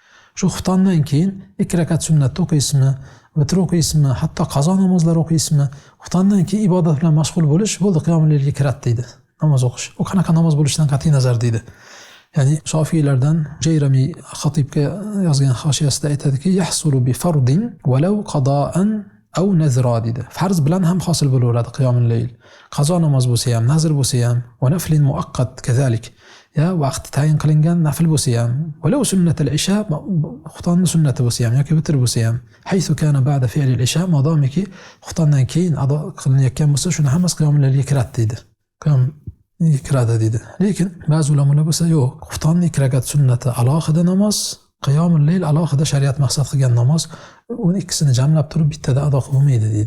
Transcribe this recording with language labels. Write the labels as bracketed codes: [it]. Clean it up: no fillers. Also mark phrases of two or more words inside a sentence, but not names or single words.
[uz] Shu xuftondan keyin 2 rakat sunnatni o'qiysizmi, vitr o'qiysizmi, hatto qazo namozlari o'qiysizmi, xuftondan keyin ibodat bilan mashg'ul bo'lish bo'ldi qiyomul laylga kiradi deydi. Namoz o'qish. U qanaqa namoz bo'lishidan qat'iy nazar deydi. Ya'ni Shofiylardan Jayrami Xatibga yozgan hoshiyasida aytadiki, [ar] يحصل بفرض ولو قضاء أو نذرا deydi. [uz] Farz bilan ham hosil bo'laveradi qiyomul layl. Qazo namoz bo'lsa ham, nazr bo'lsa ham, [ar] ونفل مؤقت كذلك. [uz] Ya vaqt tayin qilingan nafl bo'lsa ham, [ar] ولو سنة العشاء, [uz] xuftonning sunnati bo'lsa ham yoki vitr bo'lsa ham, [ar] حيث كان بعد فعل العشاء, [uz] modomiki xuftondan keyin ado qilinayotgan bo'lsa, shuni hammasi qiyomul laylga kiradi deydi. Qiyom kiradi deydi. Lekin ba'zi ulamolar bo'lsa, yo'q, xuftonning 2 rakat sunnati alohida namoz, qiyomul layl alohida shariat maqsad qilgan namoz, uni ikkisini jamlab turib bittada ado qilib bo'lmaydi deydi.